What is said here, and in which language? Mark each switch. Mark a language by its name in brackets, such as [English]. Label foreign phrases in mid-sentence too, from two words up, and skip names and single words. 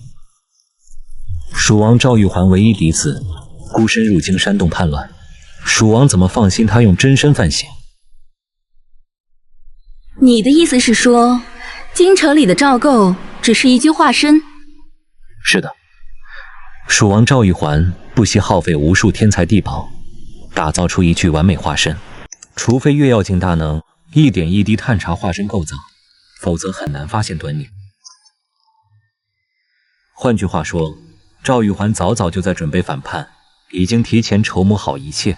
[Chinese] 蜀王趙玉環唯一嫡子，孤身入京煽動叛亂，蜀王怎麼放心他用真身犯險？你的意思是說，京城裡的趙構只是一具化身？是的，蜀王趙玉環不惜耗費無數天才地寶，打造出一具完美化身。除非月耀境大能一點一滴探查化身構造，否則很難發現端倪。換句話說，趙玉環早早就在準備反叛，已經提前籌謀好一切。